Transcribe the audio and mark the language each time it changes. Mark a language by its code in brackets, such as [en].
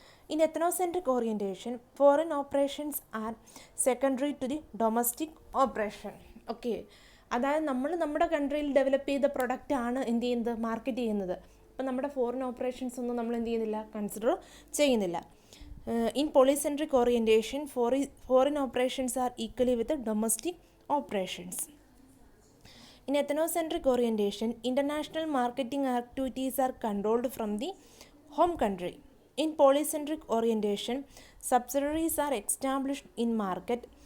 [en] In ethnocentric orientation, foreign operations are secondary to the domestic operation. [ml] Okay, അതായത് നമ്മൾ നമ്മുടെ കൺട്രിയിൽ develop ചെയ്ത product ആണ് എന്ത് ചെയ്യുന്നത്, മാർക്കറ്റ് ചെയ്യുന്നത്. അപ്പം നമ്മുടെ ഫോറിൻ ഓപ്പറേഷൻസ് ഒന്നും നമ്മൾ എന്ത് ചെയ്യുന്നില്ല, കൺസിഡർ ചെയ്യുന്നില്ല. [en] In polycentric orientation, foreign operations are equally with the domestic operations. In ethnocentric orientation, international marketing activities are controlled from the home country. In polycentric orientation, subsidiaries are established in market.